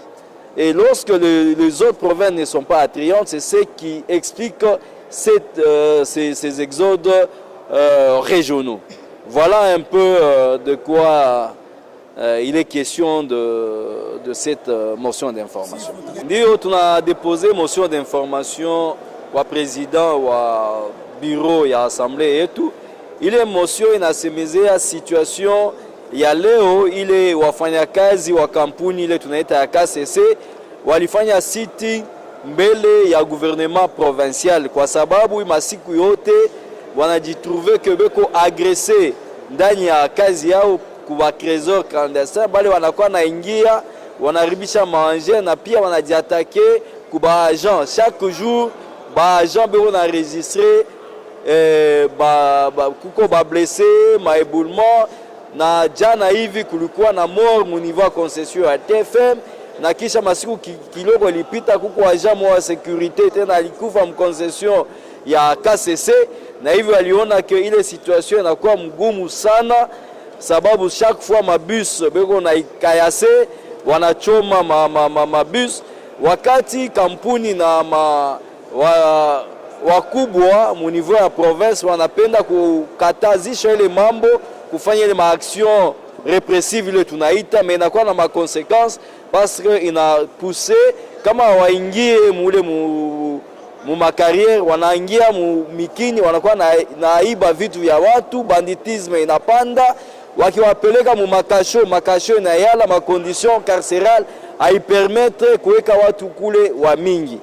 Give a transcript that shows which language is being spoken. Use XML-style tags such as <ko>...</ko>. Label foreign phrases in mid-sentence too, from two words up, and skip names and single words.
<fr>Et lorsque les autres provinces ne sont pas attrayantes, c'est ce qui explique ces exodes régionaux. Voilà un peu de quoi il est question de cette motion d'information.</fr> <sw>Ndio tuna</sw> <fr>déposé motion d'information</fr> <sw>kwa président wa bureau ya assemblée yetu. Ile motion inasemezea situation ya leo, ile wafanyakazi wa kampuni ile tunaita ya KCC walifanya sitting mbele ya</sw> <fr>gouvernement provincial</fr> <sw>kwa sababu masiku yote wanajitrouve</sw> <fr>que beko agressé</fr> <sw>ndani ya kazi yao kwa</sw> <fr>trésor clandestin,</fr> <sw>bali wanakuwa naingia wanaribisha manger na pia wanajiatake kwa agent.</sw> <fr>Chaque jour</fr> <sw>ba agent beko na enregistrer kuko ba blessé, ma éboulement, na jana hivi kulikuwa na</sw> <fr>mort mu niveau</fr> <sw>ya concession ya TFM, na kisha masiku kiloko lipita kuko</sw> <fr>agent wa sécurité</fr> <sw>tena alikufa mu concession ya KCC, na hivyo aliona ke ile situation inakuwa mgumu sana, sababu</sw> <fr>chaque fois</fr> <sw>mabus beko na ikayase wanachoma mabus, wakati kampuni na wakubwa mu</sw> <fr>niveau ya province</fr> <sw>wanapenda kukatazisha ile mambo, kufanya ile</sw> <fr>maaction repressive</fr> <sw>ile tunaita, mais inakuwa na makonsequence</sw> <fr>parce que ina pousser</fr> <sw>kama waingie mule mu makariere, wanaingia mu mikini, wanakuwa naiba vitu vya watu, banditisme inapanda, wakiwapeleka mu makasho na yala</sw> <fr>makondition carcérale</fr> <sw>haipermettre kuweka watu kule wa mingi.</sw>